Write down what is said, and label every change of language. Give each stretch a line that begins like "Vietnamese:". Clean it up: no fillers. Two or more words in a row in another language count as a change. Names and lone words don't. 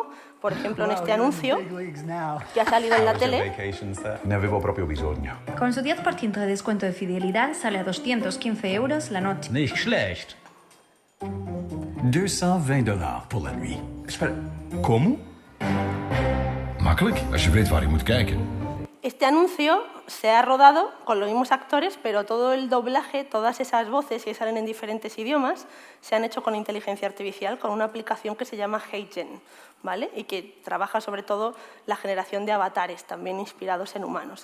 Spanish: Por ejemplo, en este anuncio que ha salido en la tele.
Italian: Ne avevo proprio bisogno.
Spanish: Con su 10% de descuento de fidelidad sale a 215 € la noche.
German: Nicht schlecht.
French: $220 pour la nuit.
Spanish: Espera, ¿cómo?
Dutch: Makkelijk, als je weet waar je moet kijken.
Spanish: Este anuncio se ha rodado con los mismos actores, pero todo el doblaje, todas esas voces que salen en diferentes idiomas, se han hecho con inteligencia artificial, con una aplicación que se llama HeyGen, ¿vale? Y que trabaja sobre todo la generación de avatares, también inspirados en humanos.